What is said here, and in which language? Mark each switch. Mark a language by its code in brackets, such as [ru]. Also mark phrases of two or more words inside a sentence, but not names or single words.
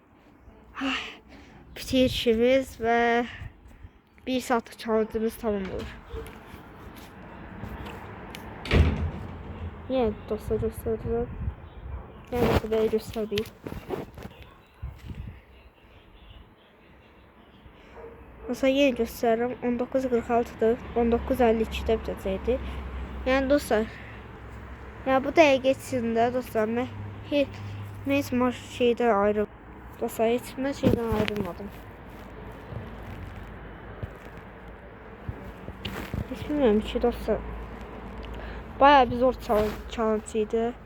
[tr] bitir işimiz ve 1 saatlik challenge'ımız tamam olur. Yine dostlar göstereceğim. Yani böyle göstereyim. Mesela yeni gösteririm, [az] 19.46'dır, 19.52'də bitəcəkdir. Yəni dostlar, ya bu dəqiqə içində dostlar, mən heç şeydən ayrılmadım. Dostlar, heç mən şeydən ayrılmadım. Heç bilmirəm ki dostlar, bayağı bir zor challenge idi.